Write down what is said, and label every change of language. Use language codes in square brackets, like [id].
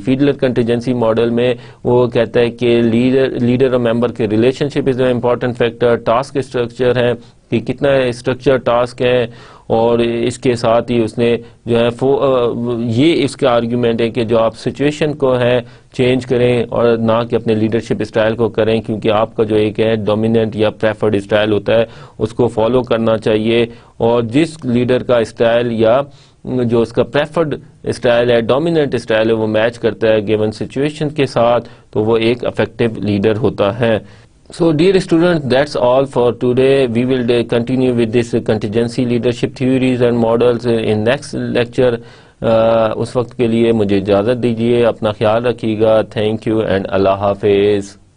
[ur] Fiedler contingency model میں وہ کہتا ہے کہ لیڈر اور ممبر کے relation ship [en] is an important factor, [ur] task structure ہے کہ کتنا اسٹرکچر ٹاسک ہے, اور اس کے ساتھ ہی اس نے جو ہے یہ اس کا آرگیومنٹ ہے کہ جو آپ سچویشن کو ہے چینج کریں اور نہ کہ اپنے لیڈرشپ اسٹائل کو کریں, کیونکہ آپ کا جو ایک ہے ڈومیننٹ یا پریفرڈ اسٹائل ہوتا ہے اس کو فالو کرنا چاہیے. اور جس لیڈر کا اسٹائل یا جو اس کا پریفرڈ اسٹائل ہے, ڈومیننٹ اسٹائل ہے, وہ میچ کرتا ہے گیون سچویشن کے ساتھ, تو وہ ایک افیکٹو لیڈر ہوتا ہے. [en] So dear students, that's all for today. We will continue with this contingency leadership theories and models in next lecture. [ur] اس وقت کے لیے مجھے اجازت دیجیے, اپنا خیال رکھیے گا. تھینک یو اینڈ اللہ حافظ.